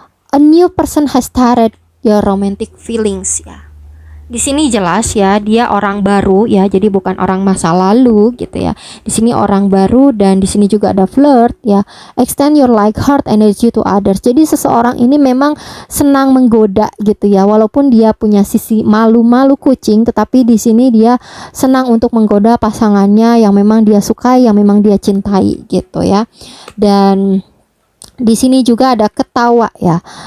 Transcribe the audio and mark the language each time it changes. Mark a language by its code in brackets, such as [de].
[en] A new person has started your romantic feelings ya. [id] Di sini jelas ya, dia orang baru ya, jadi bukan orang masa lalu gitu ya. Di sini orang baru dan di sini juga ada flirt ya. [en] Extend your like heart energy to others. [id] Jadi seseorang ini memang senang menggoda gitu ya. Walaupun dia punya sisi malu-malu kucing, tetapi di sini dia senang untuk menggoda pasangannya yang memang dia sukai, yang memang dia cintai gitu ya. Dan di sini juga ada ketawa ya.